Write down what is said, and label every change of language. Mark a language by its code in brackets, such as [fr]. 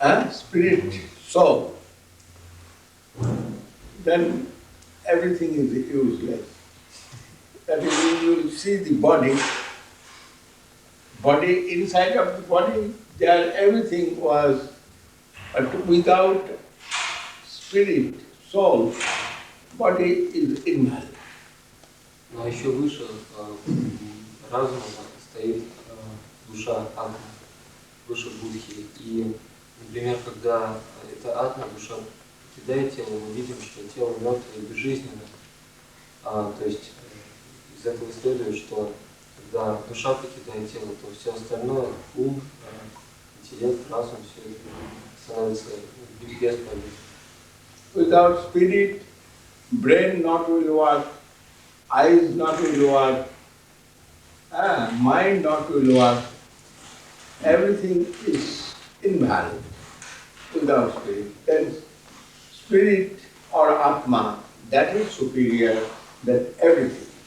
[en] Spirit, soul, then everything is useless. That is, you will see the body, inside of the body, there everything was, but without spirit, soul, body is invalid. [ru] Но еще выше разума стоит душа атма, выше будхи. И, например, когда эта атма, душа покидает тело, мы видим, что тело мертвое и безжизненно. То есть из этого следует, что когда душа покидает тело, то все остальное, ум, интеллект, разум, все это становится бесполезным. [en] Without spirit, brain not will work, eyes not will work, mind not will work. Everything is invalid without spirit. Then spirit or Atma, that is superior than everything.